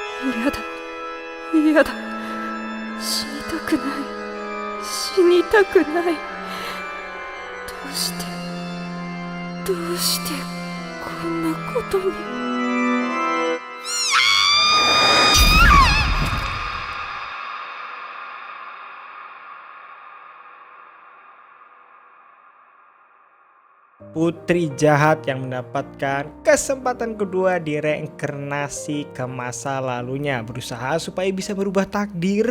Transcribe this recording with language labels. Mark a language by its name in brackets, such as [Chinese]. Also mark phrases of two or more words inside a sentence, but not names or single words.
[Japanese] やだ、やだ。死にたくない。死にたくない。どうしてこんなことに。 [Indonesian] Putri jahat yang mendapatkan kesempatan kedua di reinkarnasi ke masa lalunya, berusaha supaya bisa berubah takdir.